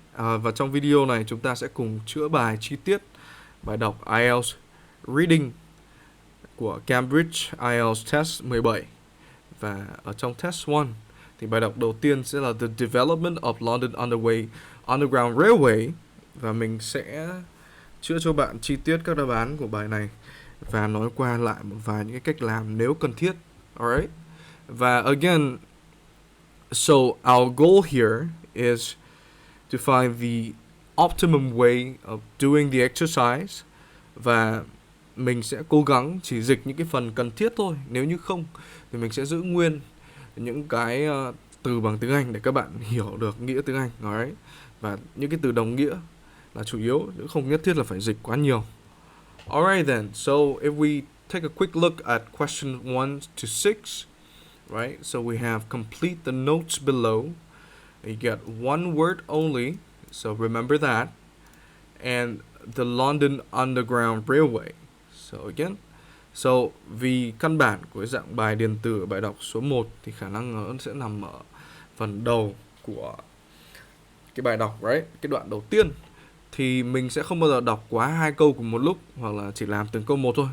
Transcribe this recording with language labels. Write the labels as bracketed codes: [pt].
[vi] Và trong video này chúng ta sẽ cùng chữa bài chi tiết bài đọc IELTS Reading của Cambridge IELTS Test 17. Và ở trong Test 1 thì bài đọc đầu tiên sẽ là The Development of London Underground Railway. Và mình sẽ chữa cho bạn chi tiết các đáp án của bài này và nói qua lại một vài những cái cách làm nếu cần thiết. [en] Alright. Và again, so our goal here is to find the optimum way of doing the exercise. [vi] Và mình sẽ cố gắng chỉ dịch những cái phần cần thiết thôi. Nếu như không thì mình sẽ giữ nguyên những cái từ bằng tiếng Anh để các bạn hiểu được nghĩa tiếng Anh. [en] Alright. [vi] Và những cái từ đồng nghĩa là chủ yếu, chứ không nhất thiết là phải dịch quá nhiều. [en] Alright then, so if we take a quick look at question 1 to 6, right? So we have complete the notes below. You get one word only, so remember that. And the London Underground Railway. So again, so [vi] vì căn bản của dạng bài điền từ ở bài đọc số 1 thì khả năng nó sẽ nằm ở phần đầu của cái bài đọc, [en] right? [vi] Cái đoạn đầu tiên. Thì mình sẽ không bao giờ đọc quá 2 câu cùng một lúc, hoặc là chỉ làm từng câu một thôi.